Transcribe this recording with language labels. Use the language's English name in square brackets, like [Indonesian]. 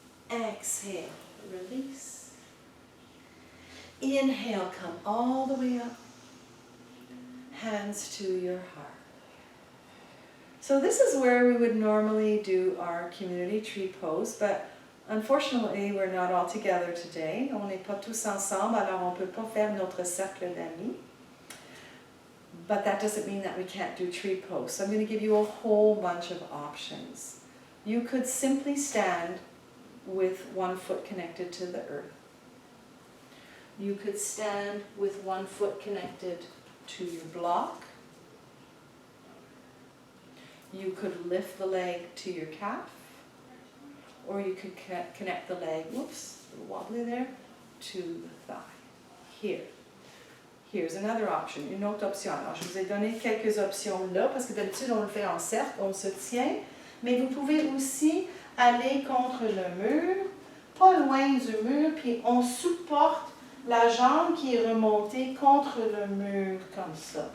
[English] Exhale, release. Inhale, come all the way up. Hands to your heart. So this is where we would normally do our community tree pose, but unfortunately we're not all together today. [French] On n'est pas tous ensemble, alors on peut pas faire notre cercle d'amis. [English] But that doesn't mean that we can't do tree pose. So I'm going to give you a whole bunch of options. You could simply stand with one foot connected to the earth. You could stand with one foot connected to your block. You could lift the leg to your calf, or you could connect the leg, whoops, a little wobbly there, to the thigh. Here's another option, [French] une autre option. Alors, je vous ai donné quelques options là, parce que d'habitude, on le fait en cercle, on se tient, mais vous pouvez aussi aller contre le mur, pas loin du mur, puis on supporte la jambe qui est remontée contre le mur, comme ça.